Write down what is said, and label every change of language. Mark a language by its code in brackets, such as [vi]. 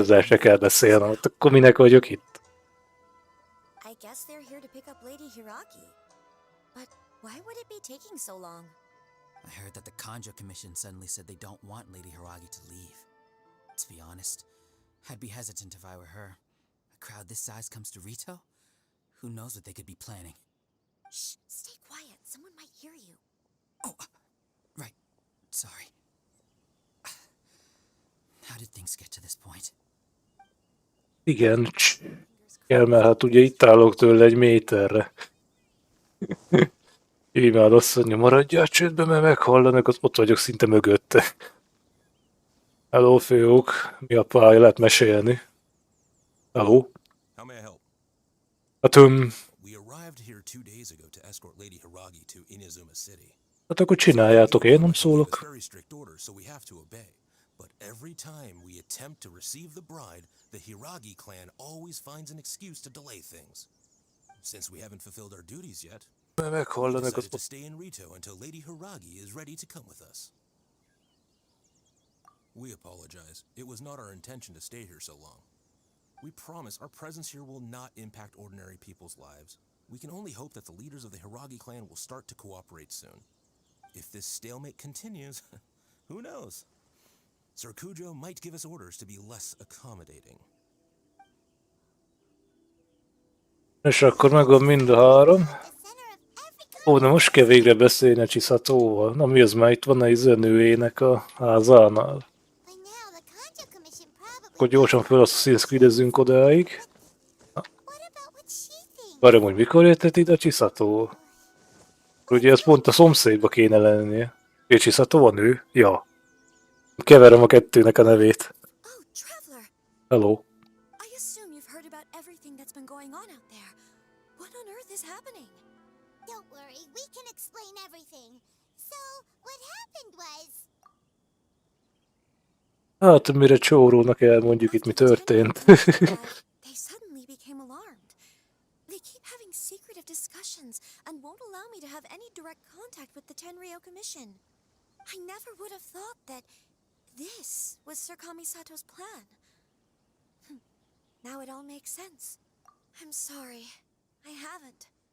[hu] Ezzel se kell beszélnem. Hát akkor minek vagyok itt? [en] I guess they're here to pick up Lady Hiragi. But why would it be taking so long? I heard that the Kanjo Commission suddenly said they don't want Lady Hiragi to leave. To be honest, I'd be hesitant if I were her. A crowd this size comes to Rito? Who knows what they could be planning? Shh, stay quiet. Someone might hear you. Oh, right. Sorry. How did things get to this point? [hu] Igen, kell, mert hát ugye itt állok tőle egy méterre. Íme azt mondja, maradjál csődbe, mert meghallanak, ott vagyok szinte mögötte. Hello, fiúk, mi a pálya, lehet mesélni? [en] Hello? How may I help? [hu] Hát, [en] We arrived here 2 days ago to escort Lady Hiragi to Inazuma City. [hu] hát akkor csináljátok, én nem szólok. [en] Very strict orders, so we have to obey. But every time we attempt to receive the bride, the Hiragi clan always finds an excuse to delay things. Since we haven't fulfilled our duties yet, we [hu] Meghallanak, [en] decided to [hu] az [en] stay in Rito until Lady Hiragi is ready to come with us. We apologize. It was not our intention to stay here so long. We promise our presence here will not impact ordinary people's lives. We can only hope that the leaders of the Hiragi clan will start to cooperate soon. If this stalemate continues, who knows? Sir Kujo might give us orders to be less accommodating. [hu] És akkor megvan mind a 3. [en] The center of every [hu] Ó, de most kell végre beszélni a Csiszhatóval. Na mi az, már itt van a nőjének a házánál. [en] By now, the Kanjo Commission probably. [hu] Akkor gyorsan föl Assassin's Creed-ezzünk odáig. [en] What about what she thinks? [hu] Várjam, hogy mikor értett ide a Csiszható? Ugye ez pont a szomszédba kéne lennie. És Csiszható van ő? Ja. Keverem a kettőnek a nevét. [en] Oh, Traveler! Hello. I assume you've heard about everything that's been going on out there. What on earth is happening? Don't worry, we can explain everything. So, what happened was. [hu] Hát, mire csórónak elmondjuk itt, mi történt. [en] They suddenly became alarmed. They keep having secretive discussions and won't allow me to have any direct contact with the Tenryou Commission. I never would have thought that this was Sir Kamisato's plan. Now it all makes sense. I'm sorry. I haven't.